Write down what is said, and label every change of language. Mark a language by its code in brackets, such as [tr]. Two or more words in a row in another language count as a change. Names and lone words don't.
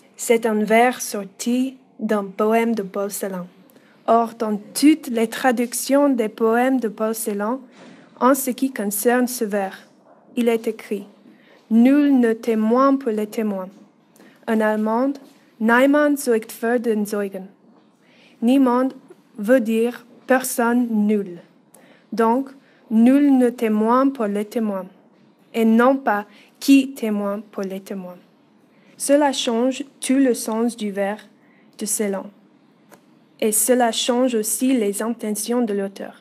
[fr] C'est un vers sorti d'un poème de Paul Celan. Or, dans toutes les traductions des poèmes de Paul Celan, en ce qui concerne ce vers, il est écrit « Nul ne témoigne pour les témoins ». En allemand, [de] niemand zeugt für den Zeugen. [fr] Niemand veut dire personne nul. Donc, nul ne témoigne pour les témoins, et non pas qui témoigne pour les témoins. Cela change tout le sens du vers de Celan. Et cela change aussi les intentions de l'auteur.